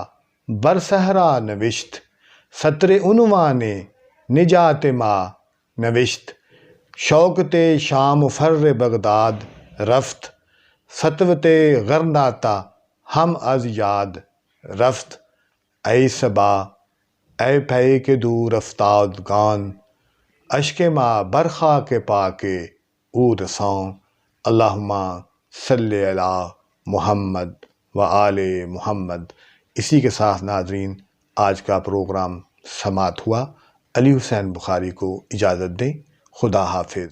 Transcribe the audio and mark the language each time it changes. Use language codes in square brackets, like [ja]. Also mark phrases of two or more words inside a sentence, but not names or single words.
[fa] بر صحرا نوشت، سطر عنوان نجات ما نوشت، شوکت شام و فر بغداد رفت، سطوت غرناطہ ہم از یاد رفت، ای صبا ای پیک دور افتادگان، اشک ما بر خاک پاک او رساں، [ar] اللہم صلی علی محمد و آل محمد۔ [ur] اسی کے ساتھ ناظرین آج کا پروگرام سماعت ہوا۔ علی حسین بخاری کو اجازت دیں۔ خدا حافظ۔